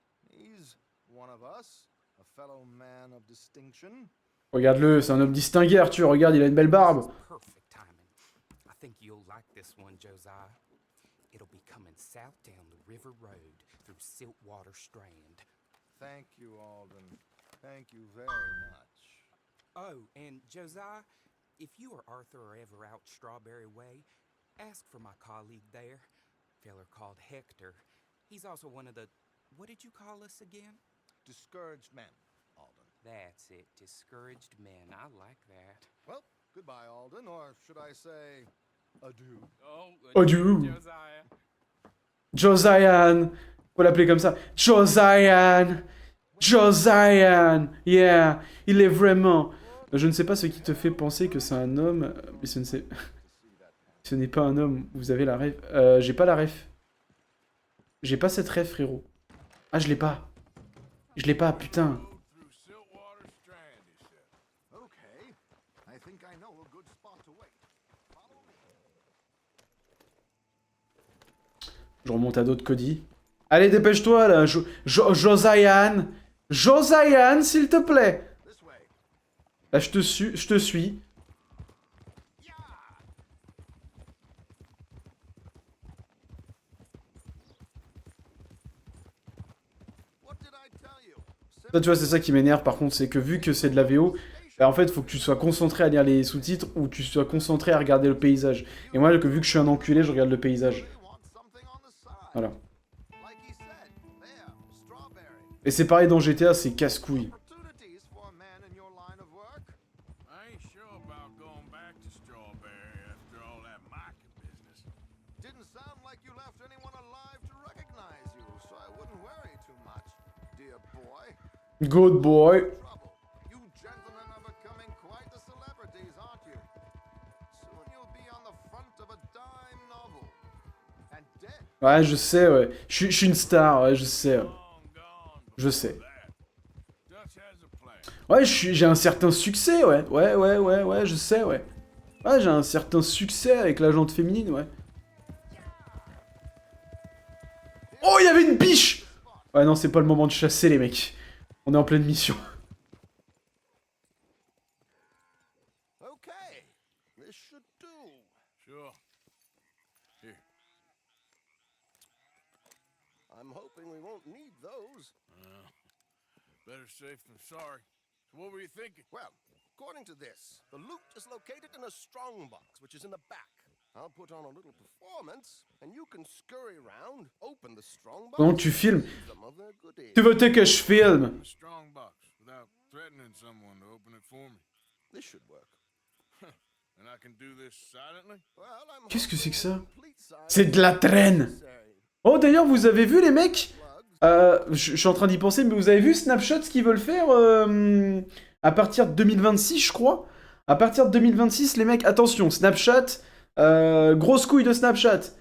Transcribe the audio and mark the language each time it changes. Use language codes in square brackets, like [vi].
[en] He's one of us, a fellow man of distinction. [fr] Regarde-le, c'est un homme distingué, Arthur. Regarde, il a une belle barbe. [en] Perfect timing. I think you'll like this one, Josiah. It'll be coming south down the river road through Siltwater Strand. Thank you, Alden. Thank you very much. Oh, and Josiah, if you or Arthur are ever out Strawberry Way, ask for my colleague there. Feller called Hector. He's also one of the... What did you call us again? Discouraged men, Alden. That's it. Discouraged men. I like that. Well, goodbye, Alden, or should I say, adieu. Oh, Adieu. Josiah. [fr] Josiane. Faut l'appeler comme ça. Josiane. Josiane. Yeah. Il est vraiment... Je ne sais pas ce qui te fait penser que c'est un homme, mais ce ne sais... Ce n'est pas un homme. Vous avez la ref. J'ai pas la ref. J'ai pas cette ref, frérot. Ah, je l'ai pas. Je l'ai pas, putain. [en] Through Siltwater Strand, he said. Okay, I think I know a good spot to wait. Follow me. [fr] Je remonte à d'autres Cody. Allez, dépêche-toi, là. Josiane. Josiane, s'il te plaît. [en] This way. [fr] Là, je te suis. [en] What did I tell you? [fr] Ça, tu vois, c'est ça qui m'énerve, par contre, c'est que vu que c'est de la VO, bah, en fait, faut que tu sois concentré à lire les sous-titres ou tu sois concentré à regarder le paysage. Et moi, vu que je suis un enculé, je regarde le paysage. [en] Really want something on the side. [fr] Voilà. [en] Like he said, there, strawberry. [fr] Et c'est pareil dans GTA, c'est casse-couille. [en] Opportunities for a man in your line of work. I ain't sure about going back to Strawberry after all that market business. Didn't sound like you left anyone alive to recognize you, so I wouldn't worry too much, dear boy. Good boy. Trouble. You gentlemen are becoming quite the celebrities, aren't you? Soon you'll be on the front of a dime novel. And dead. [fr] Ouais, je sais, ouais. Je suis une star, ouais, je sais. Ouais. [en] Long gone [fr] Je sais. [en] before that. Dutch has a plan. [fr] Ouais, j'ai un certain succès, ouais. Ouais, je sais, ouais. Ouais, j'ai un certain succès avec la jante féminine, ouais. Oh, il y avait une biche! Ouais, non, c'est pas le moment de chasser, les mecs. On est en pleine mission. [en] Okay, this should do. Sure. Here. I'm hoping we won't need those. Better safe than sorry. So what were you thinking? Well, according to this, the loot is located in a strong box, which is in the back. I'll put on a little performance, and you can scurry around, open the strong box, [fr] Donc tu filmes. [en] some of their goodies. [fr] Tu veux que je filme? [en] A strong box without threatening someone to open it for me. This should work. And I can do this silently? Well, I'm [fr] Qu'est-ce que c'est que ça? [en] complete silence [fr] C'est de la traîne! [en] necessary. [fr] Oh d'ailleurs, vous avez vu les mecs? [en] Plugs. [fr] Je suis en train d'y penser, mais vous avez vu Snapchat ce qu'ils veulent faire à partir de 2026, je crois? À partir de 2026, les mecs, attention, Snapchat, grosse couille de Snapchat.